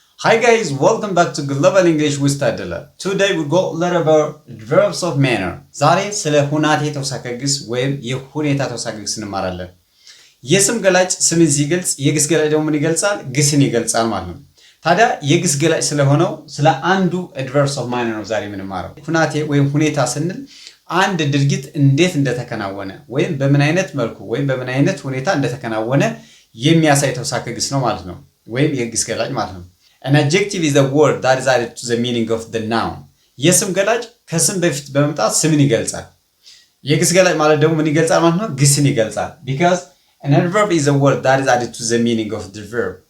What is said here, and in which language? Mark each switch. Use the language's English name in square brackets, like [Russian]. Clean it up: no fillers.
[English] Hi guys, welcome back to Global English with Tadela. Today we go learn about verbs of manner. [Amharic] ዛሬ ስለ ሁናቴ ተውሳከ ግስ ወይም የሁኔታ ተውሳከ ግስ እንማራለን። የስም ገላጭ ስምን ሲገልጽ የግስ ገላጭ ደግሞ ምን ይገልጻል? ግስን ይገልጻል ማለት ነው። ታዲያ የግስ ገላጭ ስለሆነው ስለ አንዱ verbs of manner ነው ዛሬ የምንማረው። ሁናቴ ወይም ሁኔታ ስንል አንድ ድርጊት እንዴት እንደተከናወነ ወይም በምን አይነት መልኩ ወይም በምን አይነት ሁኔታ እንደተከናወነ የሚያሳይ ተውሳከ ግስ ነው ማለት ነው። ወይም የግስ ገላጭ ማለት ነው። [English] An adjective is a word that is added to the meaning of the noun. [Amharic] የስም ገላጭ ከስም በፊት በመምጣት ስምን ይገልጻል። የግስ ገላጭ ማለት ደግሞ ምን ይገልጻል ማለት ነው? ግስን ይገልጻል። [English] Because an adverb is a word that is added to the meaning of the verb.